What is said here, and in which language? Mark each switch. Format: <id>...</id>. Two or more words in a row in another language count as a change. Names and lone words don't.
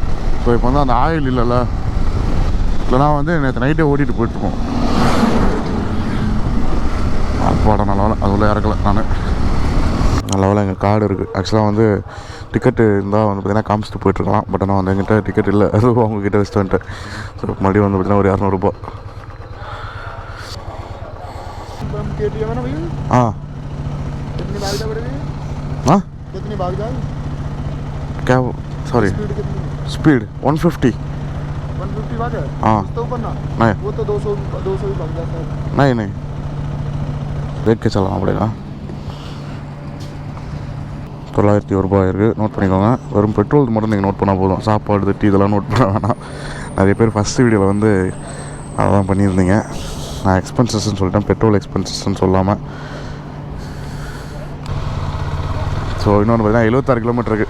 <ta>ஸோ இப்போ வந்து அந்த ஆயில் இல்லைனா வந்து நேற்று நைட்டே ஓட்டிகிட்டு போயிட்டுருக்கோம். அப்பாடா நல்ல வேலை அது உள்ள இறக்கலை நான். நல்ல வேலை எங்கள் கார்டு இருக்குது. ஆக்சுவலாக வந்து டிக்கெட்டு இருந்தால் வந்து பார்த்திங்கன்னா காமிச்சிட்டு போயிட்டுருக்கலாம். பட் ஆனால் வந்து எங்கிட்ட டிக்கெட் இல்லை. அது அவங்கக்கிட்ட வச்சுட்டு வந்துட்டேன். ஸோ மறுபடியும் வந்து பார்த்திங்கன்னா ஒரு 200 ரூபா.</ta> <hi>हाँ हाँ क्या</hi> <en>sorry speed</en> <hi>150 भाग है। हाँ तो ऊपर ना नहीं वो तो 200 ही भाग जाता है। नहीं देख के चलाना पड़ेगा.</hi> <ta>901 ரூபாய் இருக்குது. நோட் பண்ணிக்கோங்க. வெறும் பெட்ரோல் மட்டும் நீங்கள் நோட் பண்ணால் போதும். சாப்பாடு தட்டி இதெல்லாம் நோட் பண்ண வேணாம். நிறைய பேர் ஃபஸ்ட் வீடியோவில் வந்து அதெல்லாம் பண்ணியிருந்தீங்க. நான் எக்ஸ்பென்சஸ்ன்னு சொல்லிட்டேன், பெட்ரோல் எக்ஸ்பென்சஸ்ன்னு சொல்லாமல். ஸோ இன்னொன்று பார்த்தீங்கன்னா 76 கிலோமீட்டர் இருக்குது.</ta>